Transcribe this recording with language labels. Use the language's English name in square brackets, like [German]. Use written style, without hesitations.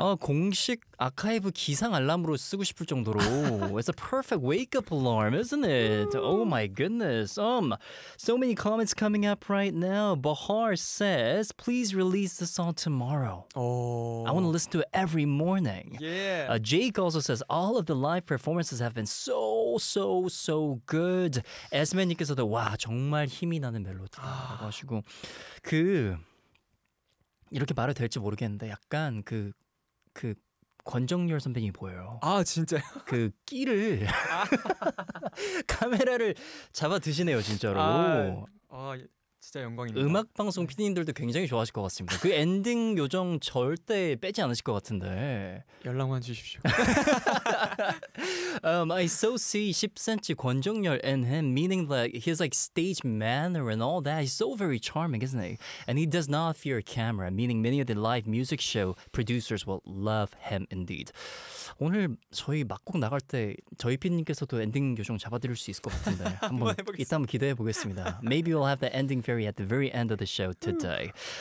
[Korean] 아, 공식 아카이브 기상 알람으로 쓰고 싶을 정도로. [English] It's a perfect wake up alarm, isn't it? Oh my goodness. So many comments coming up right now. Bahar says, please release the song tomorrow. Oh. I want to listen to it every morning. Yeah. Jake also says, all of the live performances have been so, so, so good. [Korean] Esme님께서도, 와, 정말 힘이 나는 멜로디다. 라고 하시고. 그, 이렇게 말해도 될지 모르겠는데 약간 그 권정열 선배님이 보여요. 아 진짜요? 그 끼를 카메라를 잡아 드시네요 진짜로. 아 진짜 영광입니다. 음악 방송 PD님들도 굉장히 좋아하실 것 같습니다. 그 엔딩 요정 절대 빼지 않으실 것 같은데. 연락만 주십시오. [English] I so see 10cm 권정열 and him, meaning that his like stage manner and all that. He's so very charming, isn't he? And he does not fear camera, meaning many of the live music show producers will love him indeed. [Korean] 오늘 저희 막곡 나갈 때 저희 PD님께서도 엔딩 요정 잡아드릴 수 있을 것 같은데 한번 이따 한번 기대해 보겠습니다. [English] Maybe we'll have the ending fairy at the very end of the show today.